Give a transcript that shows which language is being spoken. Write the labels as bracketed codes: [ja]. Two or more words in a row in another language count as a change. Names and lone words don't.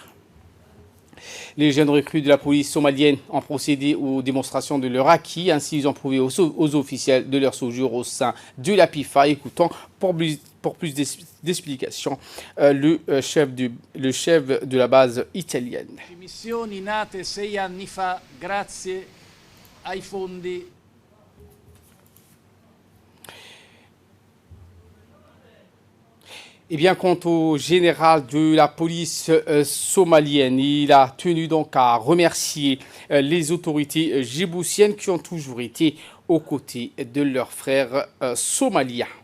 [fr] Les jeunes recrues de la police somalienne ont procédé aux démonstrations de leur acquis. Ainsi, ils ont prouvé aux officiels de leur séjour au sein de la PIFA. Écoutons pour plus d'explications le chef de la base italienne. [it] Missioni nate 6 anni fa grazie ai fondi. [fr] Eh bien, quant au général de la police somalienne, il a tenu donc à remercier les autorités djiboutiennes qui ont toujours été aux côtés de leurs frères somaliens.